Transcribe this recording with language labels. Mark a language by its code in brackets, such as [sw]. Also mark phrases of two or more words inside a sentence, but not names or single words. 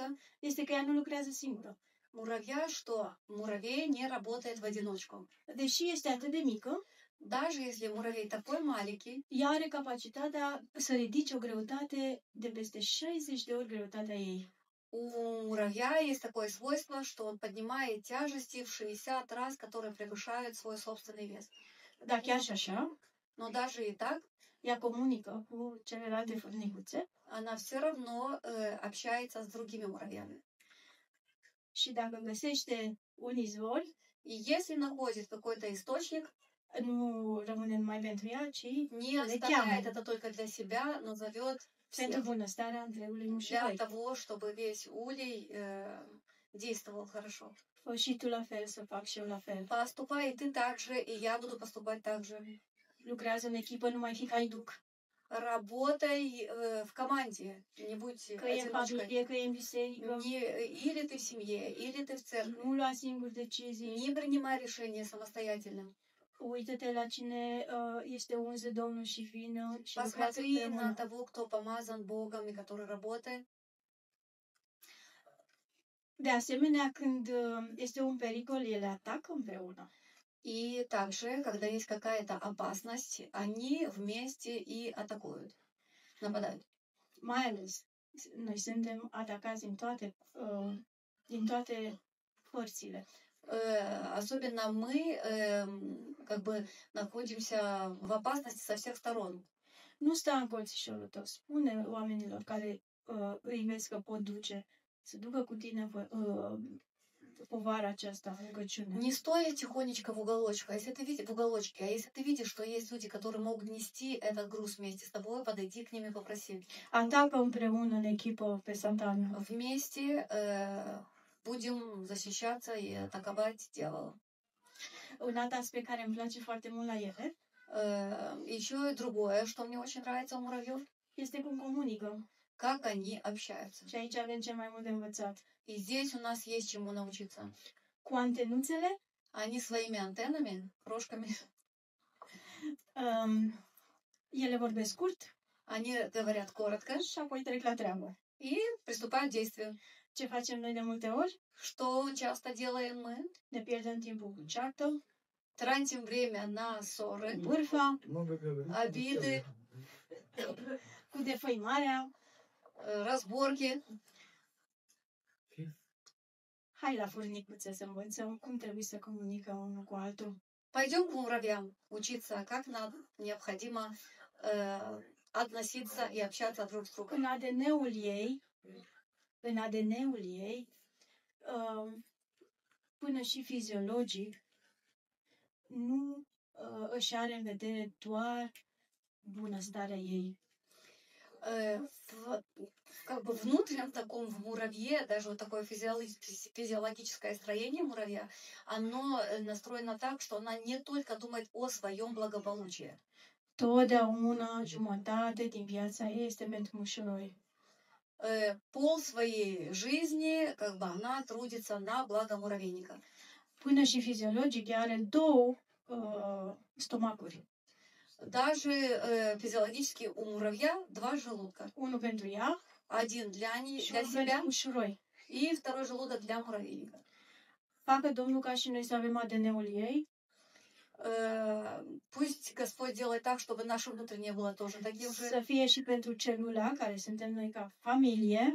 [ro] este că ea nu lucrează singură. [ru] муравья, что муравей не работает в одиночку. [ro] Deși este atât de mică, [ru] Даже если муравей такой маленький, [ro] ea are capacitatea să ridice o greutate de peste 60 de ori greutatea ei. [ru] у муравья есть такое свойство, что он поднимает тяжести в 60 раз, которые превышают свой собственный вес. [ro] Dar chiar și așa, [ru] Но даже и так, [ro] ea comunică cu celelalte furnicuțe [ru] она все равно общается с другими муравьями. [ro] și dacă găsește un izvor, [ru] И если находит какой-то источник, [ro] nu rămâne numai pentru ea, ci [ru] не [ro] le cheamă [ru] оставляет это только для себя, но зовет [ro] pentru [ru] всех [ro] bunăstarea întregului [ru] для [ro] mușuroi. [ru] того, чтобы весь улей действовал хорошо. [ro] Fă și tu la fel, să fac și eu la fel. [ru] Поступай и ты так же, и я буду поступать так же. [ro] Lucrează în echipă, nu mai fi haiduc. [ru] Работай в команде, не будь [ro] Că e în [ru] одиночкой. [ro] familie, că e în biserică, [ru] Или ты в семье, или ты в церкви. [ro] nu lua singur decizii. [ru] Не принимай решения самостоятельно. [ro] Uită-te la cine este uns de Domnul și vină și lucrează [ru] Посмотри на [ro] împreună. [ru] того, кто помазан Богом и который работает. [ro] De asemenea, când este un pericol, ele atacă împreună. [ru] И также, когда есть какая-то опасность, они вместе и атакуют, нападают. [ro] Mai ales, noi suntem atacați din toate părțile. [ru] Особенно мы как бы находимся в опасности со всех сторон. [ro] Nu sta în colțișorul tău. Spune oamenilor care îi vezi că pot duce, să ducă cu tine povara aceasta, rugăciune. [ru] Не стоя тихонечко в уголочке, а если ты видишь, что есть люди, которые могут нести этот груз вместе с тобой, подойди к ним и попроси. [ro] Atacă împreună în echipă pe Satan. [ru] Вместе будем защищаться и атаковать дьявола. [ro] Un alt aspect care îmi place foarte mult la ele [ru] Еще другое, что мне очень нравится у муравьев, [ro] este cum comunică. [ru] как они общаются. [ro] Și aici avem cel mai mult de învățat. [ru] И здесь у нас есть чему научиться. [ro] Cu antenuțele, [ru] Они своими антеннами, рожками, [ro] ele vorbesc scurt [ru] они говорят коротко [ro] și apoi trec la treabă. [ru] и pриступают к действию. [ro] Ce facem noi de multe ori? [ru] Что часто делаем мы? [ro] Ne pierdem timpul cu ceartă, [ru] Тратим время на ссоры, [ro] bârfa, [ru] обиды, [ro] cu defăimarea. [ru] разборки. [ro] Hai la furnicuțe să învățăm cum trebuie să comunicăm unul cu altul. [ru] Pойдем к муравьям учиться, как нам необходимо относиться и общаться друг с другом. [ro] În ADN-ul ei, până și fiziologic, nu își are în vedere doar bunăstarea ei. [ru] Как бы внутреннем таком в муравье, даже вот такое физиологическое строение муравья, оно настроено так, что она не только думает о своем благополучии. [ro] Totdeauna jumătate din viața ei este pentru mușuroi. [ru] Пол своей жизни, как бы она трудится на благо муравейника. [ro] Până și fiziologic are două stomacuri. [ru] Даже физиологически у муравья два желудка. [ro] Unul pentru ea [ru] Один для [ro] și [ru] себя [ro] unul pentru mușuroi. [ru] и второй желудок для муравейника. [ro] Facă Domnul ca și noi să avem ADN-ul ei, [ru] Пусть Господь делает так, чтобы наше внутреннее было тоже таким же. [ro] să fie și pentru celula, care suntem noi ca familie,